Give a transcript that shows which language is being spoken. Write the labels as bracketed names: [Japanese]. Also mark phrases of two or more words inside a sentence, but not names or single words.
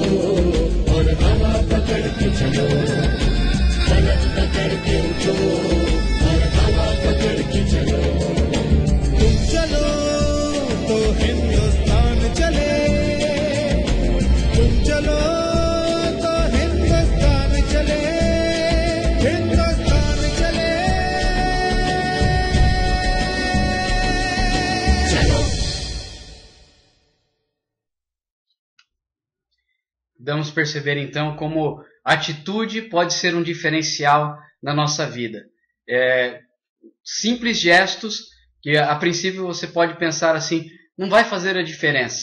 [Hindi] और हवा पकड़ के चलो फलक पकड़ के उठो और हवा पकड़ के चलो तुम चलो तो हिंदुस्तान चले तुम चलो तो हिंदुस्तान चले हिंदुस्तान चले चलो [Portuguese] Vamos perceber então como a atitude pode ser um diferencial na nossa vida. Simples gestos que a princípio você pode pensar assim, não vai fazer a diferença.